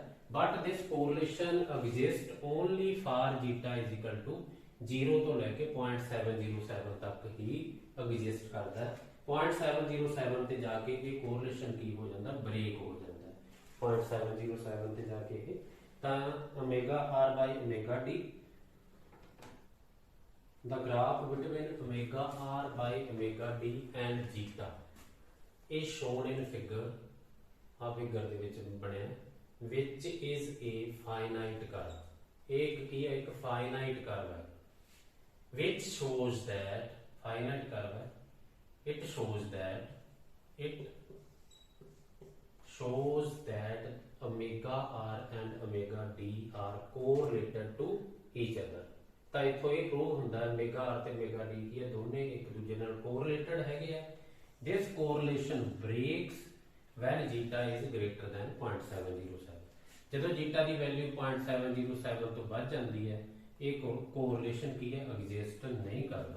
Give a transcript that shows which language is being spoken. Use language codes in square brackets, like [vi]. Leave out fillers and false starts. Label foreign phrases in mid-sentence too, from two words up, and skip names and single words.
[en] but this correlation exist only for zeta is equal to 0 [pa] ਤੋਂ ਲੈ ਕੇ 0.707 ਤੱਕ ਹੀ ਐਗਜ਼ਿਸਟ ਕਰਦਾ ਹੈ। 0.707 ਤੇ ਜਾ ਕੇ ਇਹ ਕੋਰਿਲੇਸ਼ਨ ਕੀ ਹੋ ਜਾਂਦਾ ਬ੍ਰੇਕ ਹੋ ਜਾਂਦਾ ਹੈ 0.707 ਤੇ ਜਾ ਕੇ ਇਹ। [en] ਤਾਂ omega r by omega d, the graph between omega r by omega d and zeta is shown in figure, [pa] ਆ ਫਿਗਰ ਦੇ ਵਿੱਚ ਬਣਿਆ, [en] which is a finite curve। [pa] ਇੱਕ ਕੀ ਹੈ ਇੱਕ [en] finite curve ਹੈ which shows that finite curve ਹੈ, it shows that omega r and omega d are correlated to each other। [pa] ਤਾਂ ਇੱਥੋਂ ਇਹ ਪ੍ਰੂਵ ਹੁੰਦਾ ਹੈ [en] omega r [pa] ਤੇ [en] omega d [pa] ਕੀ ਹੈ ਦੋਨੇ ਇੱਕ ਦੂਜੇ ਨਾਲ ਕੋਰਿਲੇਟਡ ਹੈਗੇ ਆ। [en] this correlation breaks when zeta is greater than 0.707. [pa] ਜਦੋਂ ਜੀਟਾ ਦੀ ਵੈਲਿਊ 0.707 ਤੋਂ ਵੱਧ ਜਾਂਦੀ ਹੈ ਇਹ ਕੋਰਿਲੇਸ਼ਨ ਕੀ ਹੈ ਐਗਜ਼ਿਸਟ ਨਹੀਂ ਕਰਦਾ।